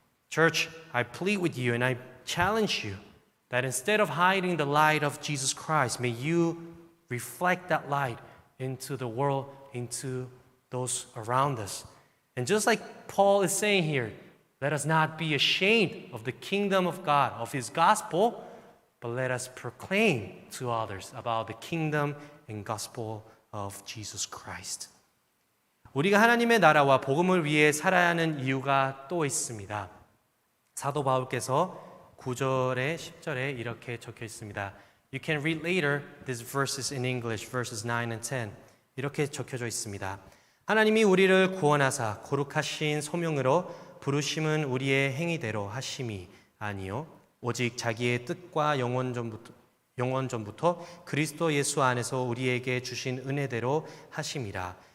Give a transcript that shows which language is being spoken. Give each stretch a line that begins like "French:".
English: Church, I plead with you and I challenge you that instead of hiding the light of Jesus Christ, may you reflect that light into the world, into those around us. And just like Paul is saying here, let us not be ashamed of the kingdom of God, of His gospel, but let us proclaim to others about the kingdom and gospel of Jesus Christ.
Korean: 우리가 하나님의 나라와 복음을 위해 살아야 하는 이유가 또 있습니다. 사도 바울께서 9절에 10절에 이렇게 적혀 있습니다.
English: You can read later these verses in English, verses 9 and 10.
Korean: 이렇게 적혀져 있습니다. 하나님이 우리를 구원하사 거룩하신 소명으로 부르심은 우리의 행위대로 하심이 아니요 오직 자기의 뜻과 영원전부터 그리스도 예수 안에서 우리에게 주신 은혜대로 하심이라.